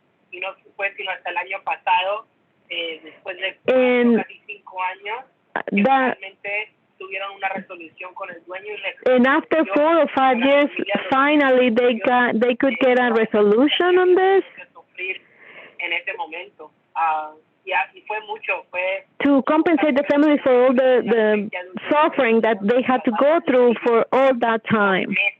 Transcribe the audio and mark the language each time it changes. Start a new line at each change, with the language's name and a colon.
Spanish: Y no fue sino hasta el año pasado, después de casi 5 años, que finalmente tuvieron una resolución con el dueño.
English: And after 4 or 5 years, finally they could get a resolution on this.
Spanish: En ese momento, y fue mucho, fue
English: to compensate the families for all the suffering that they had to go through for all that time.